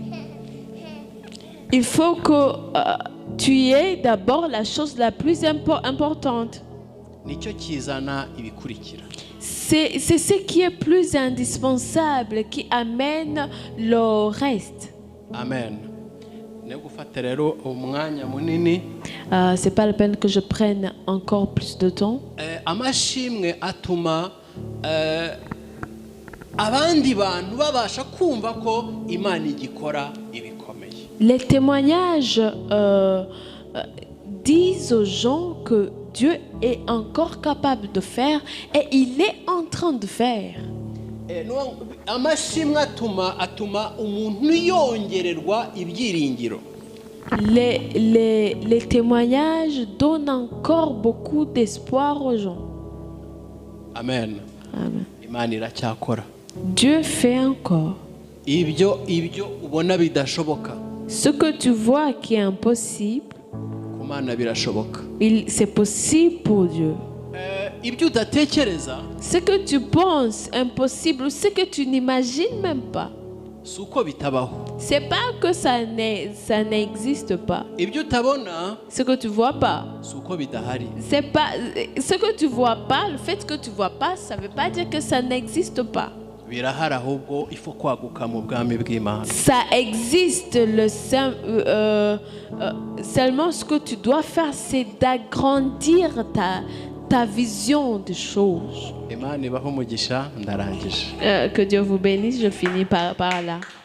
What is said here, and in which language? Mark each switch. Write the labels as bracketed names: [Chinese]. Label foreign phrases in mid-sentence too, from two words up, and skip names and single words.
[French] il faut que tu aies d'abord la chose la plus importante. [Kinyarwanda] nicyo kizana ibikurikira. [French] C'est ce qui est plus indispensable qui amène le reste. Amen. [Kinyarwanda] Ne gufata rero umwanya munini. [French] C'est pas la peine que je prenne encore plus de temps. [Kinyarwanda] Amashimwe atuma abandi bantu babasha kumva ko Imana igikora ibikomeye. [French] Les témoignages disent aux gens que Dieu est encore capable de faire et il est en train de faire. [Kinyarwanda] Amashimwe atuma umuntu yongererwa ibyiringiro. [French] Les témoignages donnent encore beaucoup d'espoir aux gens. Amen. Amen. [Kinyarwanda] Imana iracyakora. [French] Dieu fait encore. [Kinyarwanda] Ibyo ubona bidashoboka, [French] Ce que tu vois qui est impossible, [Kinyarwanda] ku Mana birashoboka. [French] c'est possible pour Dieu. [Kinyarwanda] Ibyo udatekereza, [French] Ce que tu penses impossible, ce que tu n'imagines même pas, [Kinyarwanda] si uko bitabaho. [French] c'est pas que ça n'existe pas. [Kinyarwanda] Ibyo utabona, [French] Ce que tu vois pas, [Kinyarwanda] si uko bidahari. [French] c'est pas ce que tu vois pas. Le fait que tu vois pas, ça veut pas dire que ça n'existe pas. [Kinyarwanda] Birahari, ahubwo ifu kwaguka mu bwami bw'Imana. [French] Ça existe. Seulement ce que tu dois faire, c'est d'agrandir ta vision des choses. [Kinyarwanda] Imana ibaho umugisha, ndarangije. [French] Que Dieu vous bénisse. Je finis par là.